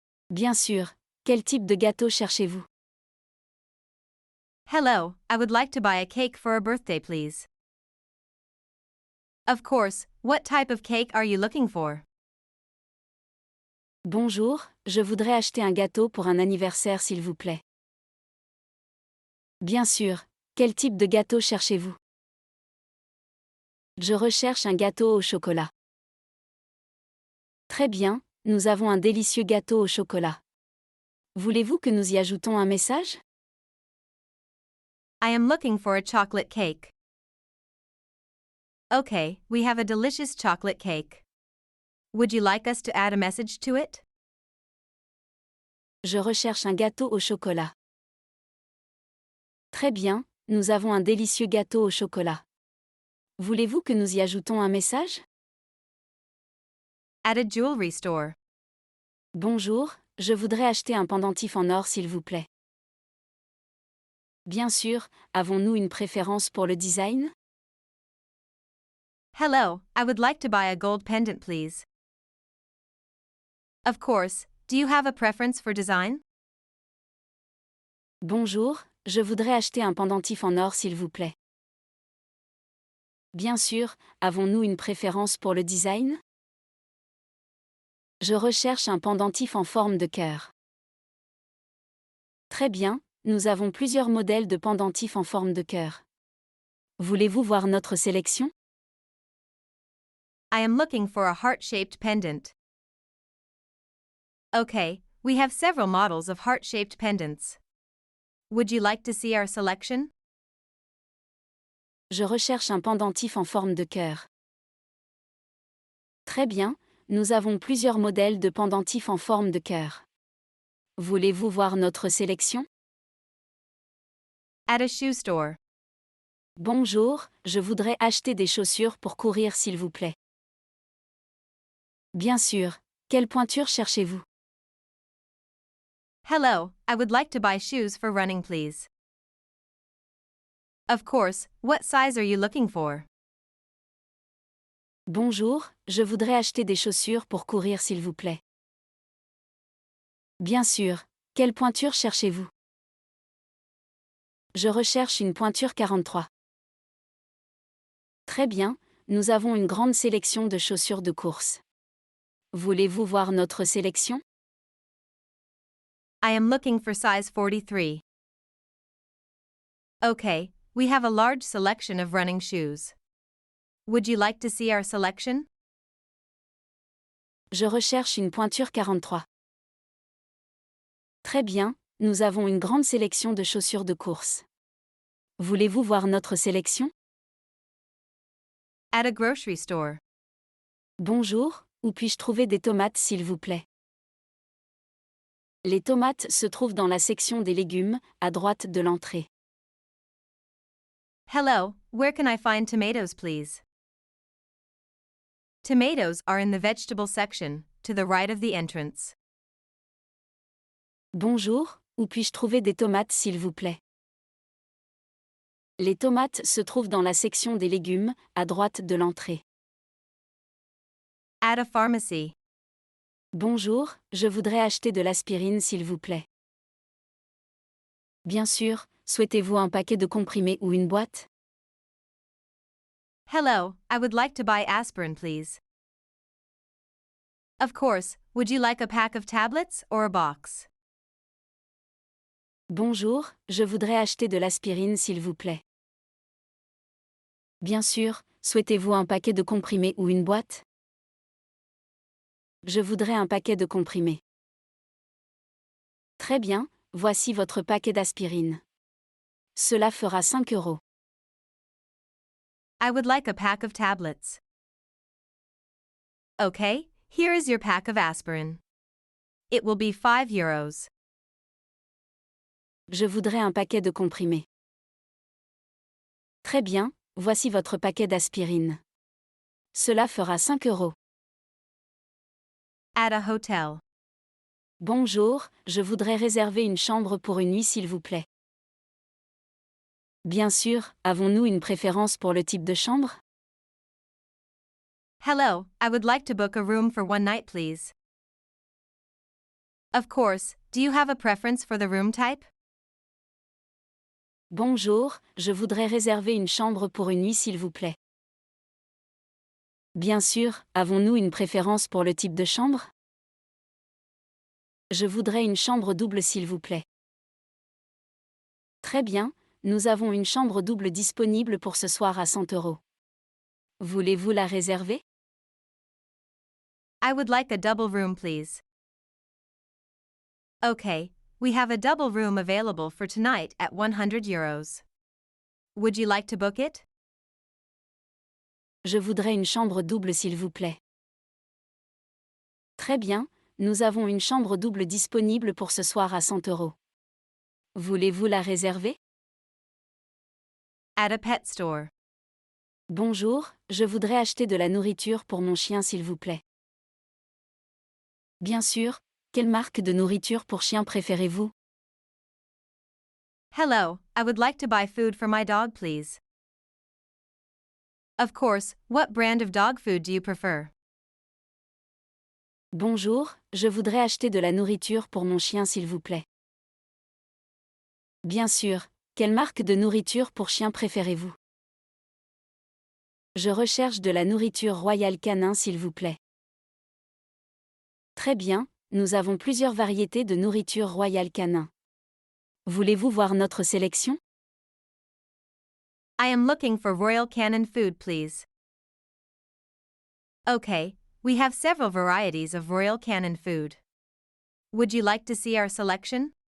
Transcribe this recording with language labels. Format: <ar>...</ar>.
<fr>Bien sûr, quel type de gâteau cherchez-vous?</fr> <en>Hello, I would like to buy a cake for a birthday, please. Of course, what type of cake are you looking for?</en> <fr>Bonjour, je voudrais acheter un gâteau pour un anniversaire s'il vous plaît. Bien sûr, quel type de gâteau cherchez-vous? Je recherche un gâteau au chocolat. Très bien, nous avons un délicieux gâteau au chocolat. Voulez-vous que nous y ajoutons un message?</fr> <en>I am looking for a chocolate cake. Okay, we have a delicious chocolate cake. Would you like us to add a message to it?</en> <fr>Je recherche un gâteau au chocolat. Très bien, nous avons un délicieux gâteau au chocolat. Voulez-vous que nous y ajoutons un message?</fr> <en>At a jewelry store.</en> <fr>Bonjour, je voudrais acheter un pendentif en or s'il vous plaît. Bien sûr, avons-nous une préférence pour le design?</fr> <en>Hello, I would like to buy a gold pendant, please. Of course, do you have a preference for design?</en> <fr>Bonjour, je voudrais acheter un pendentif en or s'il vous plaît. Bien sûr, avons-nous une préférence pour le design? Je recherche un pendentif en forme de cœur. Très bien, nous avons plusieurs modèles de pendentifs en forme de cœur. Voulez-vous voir notre sélection?</fr> <en>I am looking for a heart-shaped pendant. Okay, we have several models of heart-shaped pendants. Would you like to see our selection?</en> <fr>Je recherche un pendentif en forme de cœur. Très bien, nous avons plusieurs modèles de pendentifs en forme de cœur. Voulez-vous voir notre sélection?</fr> <en>At a shoe store.</en> <fr>Bonjour, je voudrais acheter des chaussures pour courir s'il vous plaît. Bien sûr, quelle pointure cherchez-vous?</fr> <en>Hello, I would like to buy shoes for running, please. Of course, what size are you looking for?</en> <fr>Bonjour, je voudrais acheter des chaussures pour courir s'il vous plaît. Bien sûr, quelle pointure cherchez-vous? Je recherche une pointure 43. Très bien, nous avons une grande sélection de chaussures de course. Voulez-vous voir notre sélection?</fr> <en>I am looking for size 43. Okay, we have a large selection of running shoes. Would you like to see our selection?</en> <fr>Je recherche une pointure 43. Très bien, nous avons une grande sélection de chaussures de course. Voulez-vous voir notre sélection?</fr> <en>At a grocery store.</en> <fr>Bonjour, où puis-je trouver des tomates s'il vous plaît? Les tomates se trouvent dans la section des légumes, à droite de l'entrée.</fr> <en>Hello, where can I find tomatoes, please? Tomatoes are in the vegetable section, to the right of the entrance.</en> <fr>Bonjour, où puis-je trouver des tomates s'il vous plaît? Les tomates se trouvent dans la section des légumes, à droite de l'entrée.</fr> <en>At a pharmacy.</en> <fr>Bonjour, je voudrais acheter de l'aspirine s'il vous plaît. Bien sûr, souhaitez-vous un paquet de comprimés ou une boîte?</fr> <en>Hello, I would like to buy aspirin, please. Of course, would you like a pack of tablets or a box?</en> <fr>Bonjour, je voudrais acheter de l'aspirine s'il vous plaît. Bien sûr, souhaitez-vous un paquet de comprimés ou une boîte? Je voudrais un paquet de comprimés. Très bien, voici votre paquet d'aspirine. Cela fera 5 €.</fr> <en>I would like a pack of tablets. Okay, here is your pack of aspirin. It will be 5 euros.</en> <fr>Je voudrais un paquet de comprimés. Très bien, voici votre paquet d'aspirine. Cela fera 5 €.</fr> <en>At a hotel.</en> <fr>Bonjour, je voudrais réserver une chambre pour une nuit s'il vous plaît. Bien sûr, avons-nous une préférence pour le type de chambre?</fr> <en>Hello, I would like to book a room for one night, please. Of course, do you have a preference for the room type?</en> <fr>Bonjour, je voudrais réserver une chambre pour une nuit s'il vous plaît. Bien sûr, avons-nous une préférence pour le type de chambre? Je voudrais une chambre double s'il vous plaît. Très bien, nous avons une chambre double disponible pour ce soir à 100 €. Voulez-vous la réserver?</fr> <en>I would like a double room, please. Okay, we have a double room available for tonight at 100 euros. Would you like to book it?</en> <fr>Je voudrais une chambre double s'il vous plaît. Très bien, nous avons une chambre double disponible pour ce soir à 100 €. Voulez-vous la réserver?</fr> <en>At a pet store.</en> <fr>Bonjour, je voudrais acheter de la nourriture pour mon chien s'il vous plaît. Bien sûr, quelle marque de nourriture pour chien préférez-vous?</fr> <en>Hello, I would like to buy food for my dog, please. Of course, what brand of dog food do you prefer?</en> <fr>Bonjour, je voudrais acheter de la nourriture pour mon chien s'il vous plaît. Bien sûr, quelle marque de nourriture pour chien préférez-vous? Je recherche de la nourriture Royal Canin s'il vous plaît. Très bien, nous avons plusieurs variétés de nourriture Royal Canin. Voulez-vous voir notre sélection?</fr> <en>I am looking for Royal Canin food, please. Okay, we have several varieties of Royal Canin food. Would you like to see our selection?</en>